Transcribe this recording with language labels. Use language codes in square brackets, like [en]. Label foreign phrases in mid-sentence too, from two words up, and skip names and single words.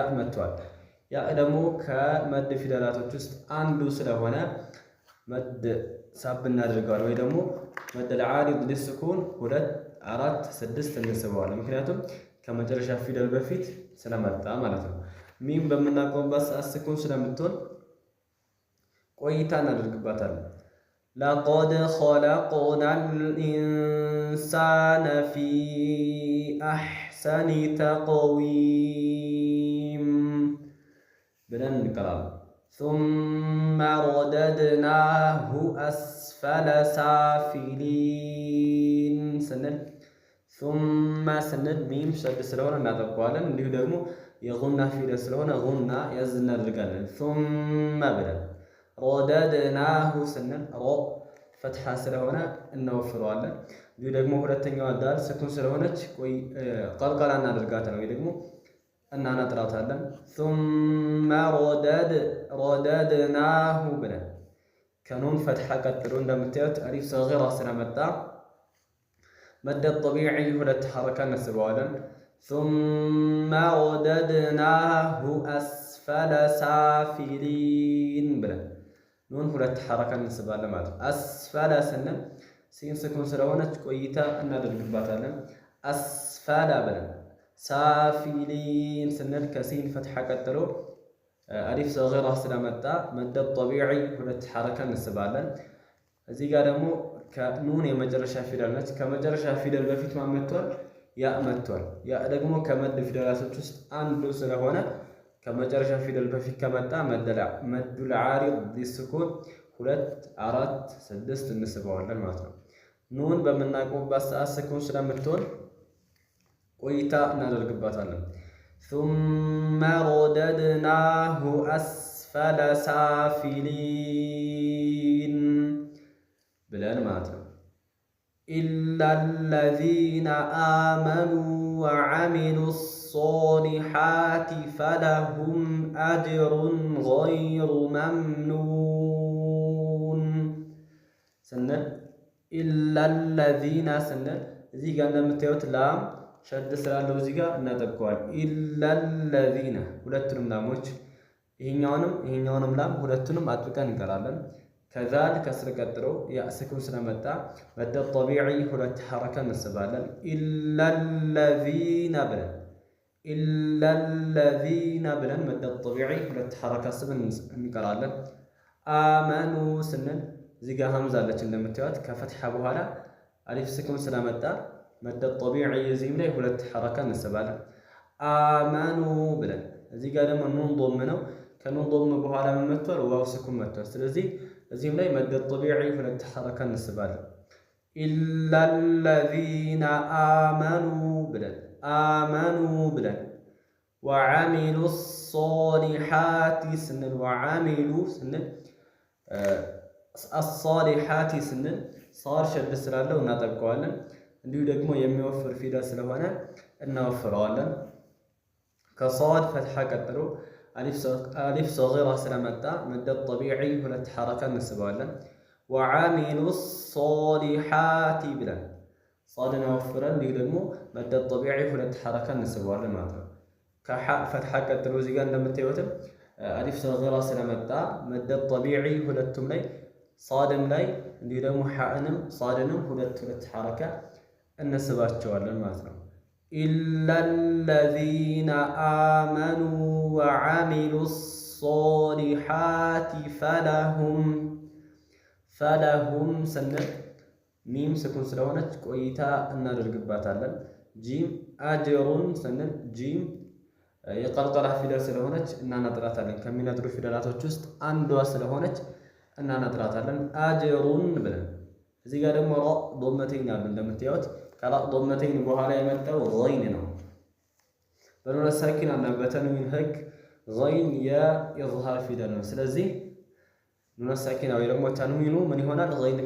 [am] መጥቷል። ያ ደግሞ ከመድ ፊደላቶች ውስጥ አንዱ ስለሆነ መድ ሳብ እናደርገዋለን ወይ ደግሞ መድ ለዓሪድ ሊስኩን 2 4 6 እንስበዋለን። ምክንያቱም ከመጨረሻ ፊደል በፊት ስለመጣ ማለት ነው። ሚም በምናቆምበት ሰዓት ስኩን ስለምትሆን ቆይታ እናደርግባታለን። [ar] لقد خلقنا الإنسان في أحسن تقويم [am] ብለን እንቀራለን። [ar] ثم رددناه أسفل سافلين ስንል ثم [am] ስንል ሚም ሸድ ስለሆነ እናጠብቀዋለን። እንዲሁ ደግሞ የጉና ፊደል ስለሆነ ጉና ያዝ እናደርጋለን። ثم ብለን رددناه ስንል ሮ ፈትሐ ስለሆነ እናወፍረዋለን። እንዲሁ ደግሞ ሁለተኛዋ ዳል ስኩን ስለሆነች ቀልቀላ እናደርጋታለን ወይ ደግሞ እናነጥራታለን። ثم رددناه ብለን ከኑን ፈትሐ ቀጥሎ እንደምታዩት አሊፍ ሰጊራ ስለመጣ መድ ጠቢዒ 2 ሐረካ እናስበዋለን። [ar] ثم رددناه أسفل سافلين [am] ብለን ኑን 2 ሐረካ እናስባለን ማለት ነው። አስፈለ ስንል ሲን ስኩን ስለሆነች ቆይታ እናደርግባታለን። አስፈለ ብለን ሳፊሊን ስንል ከሲን ፈትሐ ቀጥሎ አሊፍ ሰጊራ ስለመጣ መድ ጠቢዒ 2 ሐረካ እንስባለን። እዚህ ጋር ደግሞ ከኑን የመጨረሻ ፊደል ነች። ከመጨረሻ ፊደል በፊት ማን መጥቷል? ያ መጥቷል። ያ ደግሞ ከመድ ፊደላቶች ውስጥ አንዱ ስለሆነ ከመጨረሻ ፊደል በፊት ከመጣ መዱል ዓሪድ ሊስኩን 2 4 6 እንስበዋለን ማለት ነው። ኑን በምናቆምባት ሰዓት ስኩን ስለምትሆን ቆይታ እናደርግባታለን። [ar] ثم رددناه أسفل سافلين [am] ብለን ማለት ነው። [ar] إلا الذين آمنوا وعملوا الصالحات فلهم أجر غير [am] ممنون ስንል [ar] إلا الذين [am] ስንል እዚህ ጋር እንደምታዩት ላም ሸድ ስላለው እዚህ ጋር እናጠብቀዋል። [ar] إلا الذين [am] ሁለቱንም ላሞች ይሄኛውንም ላም ሁለቱንም አጥብቀን እንቀራለን። ከዛል ከስር ቀጥሎ ያ ስኩን ስለመጣ መድ ጠቢዒ 2 ሐረካ እንስባለን። إلا الذين ብለን መድ ጠቢዒ 2 ሐረካ ስብን እንቀራለን። አመኑ ስንል እዚህ ጋር ሀምዛ አለች እንደምታዩት ከፈትሐ በኋላ አሊፍ ስኩን ስለመጣ መድ ጠቢዒ እዚህም ላይ 2 ሐረካ እንስባለን። አመኑ ብለን እዚህ ጋር ደግሞ ኑን ዶም ነው። ከኑን ዶም በኋላ ምን መጥቷል? ዋው ስኩን መጥቷል። ስለዚህ እዚህም ላይ መድ ጠቢዒ 2 ሐረካ እንስባለን። [ar] إلا الذين آمنوا [am] ብለን [ar] وعملوا الصالحات [am] ስንል وعملوا ስንል الصالحات ስንል صار ሸድ ስላለው እናጠብቀዋለን። እንዲሁ ደግሞ የሚወፍር ፊደል ስለሆነ እናወፍረዋለን። ከሷድ ፈትሐ ቀጥሎ አሊፍ ሰጊራ ስለመጣ መድ ጠቢዒ 2 ሐረካ እንስበዋለን። [ar] وعملوا الصالحات [am] ብለን ሷድን አወፍረን እንዲሁ ደግሞ መድ ጠቢዒ 2 ሐረካ እንስበዋለን ማለት ነው። ከሐ ፈትሐ ቀጥሎ እዚህ ጋር እንደምታዩትም አሊፍ ሰጊራ ስለመጣ መድ ጠቢዒ ሁለቱም ላይ ሷድም ላይ እንዲሁ ደግሞ ሐእንም ሷድንም 2 ሐረካ እነስባቸዋለን ማለት ነው። [ar] إلا الذين آمنوا وعملوا الصالحات [am] فلهم ስንል ሚም ስኩን ስለሆነች ቆይታ እናደርግባታለን። ጂም አጅሩን ስንል ጂም የቀልቀላ ፊደል ስለሆነች እናናጥራታለን። ከሚነጥሩ ፊደላቶች ውስጥ አንዷ ስለሆነች እናናጥራታለን። አጅሩን ብለን እዚህ ጋር ደግሞ ራ ዶመተይን አሉ እንደምታዩት ከራ ዶመተይን በኋላ የመጣው ገይን ነው። በኑን ሳኪን እና በተንዊን ህግ ገይን የኢዝሃር ፊደል ነው። ስለዚህ ኑን ሳኪና ወይ ደግሞ ተንዊኑ ምን ይሆናል?